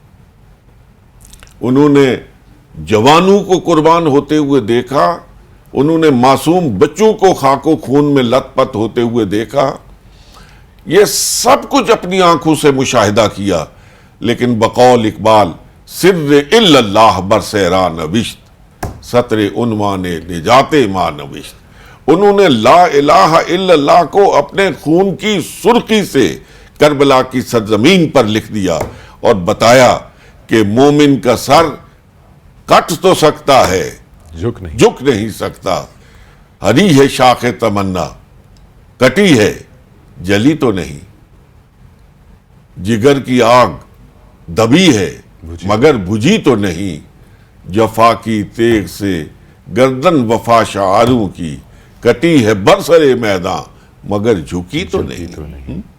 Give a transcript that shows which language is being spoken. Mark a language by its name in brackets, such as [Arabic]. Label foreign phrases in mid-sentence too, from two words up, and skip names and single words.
[Urdu] انہوں نے جوانوں کو قربان ہوتے ہوئے دیکھا، انہوں نے معصوم بچوں کو خاک و خون میں لت پت ہوتے ہوئے دیکھا، یہ سب کچھ اپنی آنکھوں سے مشاہدہ کیا، لیکن بقول اقبال [Persian] سر الا اللہ برسیرا نوشت، سطر عنوان نجات ما نوشت۔ [Urdu] انہوں نے [Arabic] لا الہ الا اللہ [Urdu] کو اپنے خون کی سرخی سے کربلا کی سرزمین پر لکھ دیا اور بتایا کہ مومن کا سر کٹ تو سکتا ہے، جھک نہیں سکتا۔ ہری ہے شاخ تمنا، کٹی ہے جلی تو نہیں، جگر کی آگ دبی ہے مگر بجھی تو نہیں، جفا کی تیغ سے گردن وفا شعاروں کی، کٹی ہے برسر میدان مگر جھکی تو نہیں۔